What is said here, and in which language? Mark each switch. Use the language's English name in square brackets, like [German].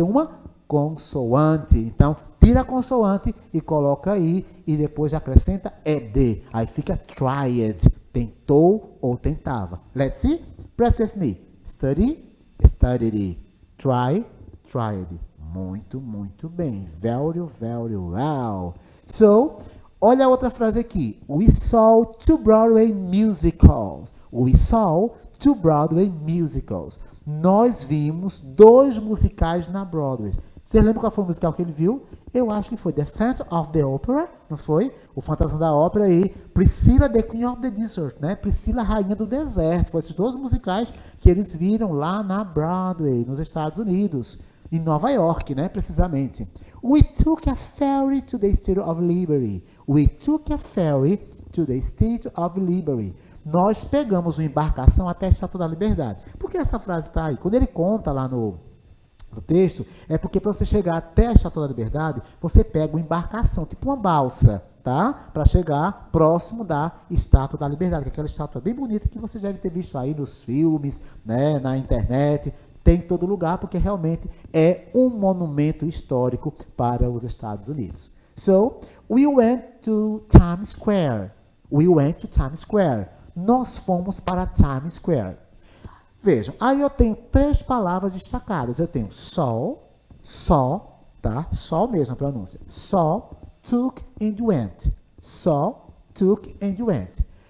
[Portuguese] Uma consoante. Então, tira a consoante e coloca aí, e depois acrescenta ED. Aí fica tried, tentou ou tentava. [English] Let's see? Practice with me. Study, studied. Try, tried. [Portuguese] Muito, muito bem. [English] Very, very well. [Portuguese] So, olha a outra frase aqui. [English] We saw two Broadway musicals. We saw two Broadway musicals. [Portuguese] Nós vimos 2 musicais na Broadway. Você lembra qual foi o musical que ele viu? Eu acho que foi The Phantom of the Opera, não foi? O Fantasma da Ópera e Priscilla, The Queen of the Desert, né? Priscila, Rainha do Deserto. Foram esses dois musicais que eles viram lá na Broadway, nos Estados Unidos, em Nova York, né? Precisamente. [English] We took a ferry to the Statue of Liberty. We took a ferry to the Statue of Liberty. [Portuguese] Nós pegamos uma embarcação até a Estátua da Liberdade. Por que essa frase está aí? Quando ele conta lá no texto, é porque para você chegar até a Estátua da Liberdade, você pega uma embarcação, tipo uma balsa, tá? Para chegar próximo da Estátua da Liberdade, que é aquela estátua bem bonita que você já deve ter visto aí nos filmes, né, na internet, tem em todo lugar, porque realmente é um monumento histórico para os Estados Unidos. [English] So, we went to Times Square. We went to Times Square. [Portuguese] Nós fomos para Times Square. Vejam, aí eu tenho 3 palavras destacadas. Eu tenho saw, tá? Saw mesmo a pronúncia. [English] Saw, took and went. Saw, took and went.